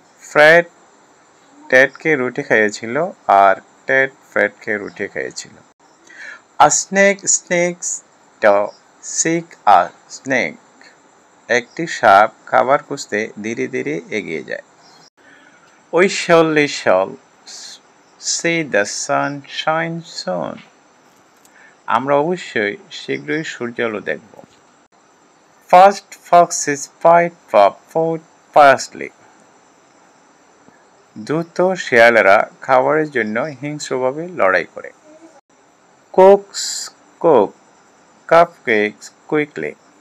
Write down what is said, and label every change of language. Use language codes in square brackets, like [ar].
[bn] Fred টেডকে রুটি খাইয়েছিল আর Ted ফ্রেডকে রুটি খাইয়েছিল। [en] A snake sneaks to seek a snake. [bn] একটি সাপ খাবার খুঁজতে ধীরে ধীরে এগিয়ে যায়। [en] We surely shall see the sun shine soon. [bn] আমরা অবশ্যই শীঘ্রই সূর্যালো দেখব। [en] Fast foxes fight for food fiercely. [bn] দ্রুত শেয়ালেরা খাবারের জন্য হিংস্রভাবে লড়াই করে। [en] Cooks cook cupcakes quickly.